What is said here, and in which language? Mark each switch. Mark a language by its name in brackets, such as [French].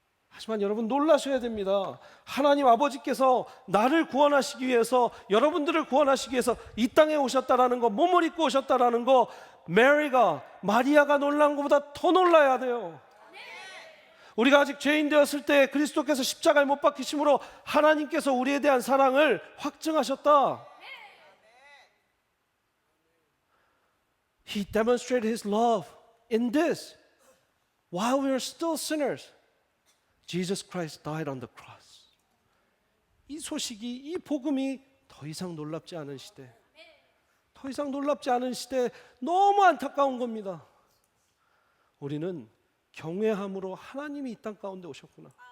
[Korean] 하지만 여러분, 놀라셔야 됩니다. 하나님 아버지께서 나를 구원하시기 위해서, 여러분들을 구원하시기 위해서 이 땅에 오셨다라는 거, 몸을 입고 오셨다라는 거, 마리아가 놀란 것보다 더 놀라야 돼요. 우리가 아직 죄인 되었을 때 그리스도께서 십자가에 못 박히심으로 하나님께서 우리에 대한 사랑을 확증하셨다. [English] He demonstrated His love in this. While we were still sinners, Jesus Christ died on the cross. [Korean] 이 소식이, 이 복음이 더 이상 놀랍지 않은 시대, 더 이상 놀랍지 않은 시대, 너무 안타까운 겁니다. 우리는 경외함으로 하나님이 이 땅 가운데 오셨구나.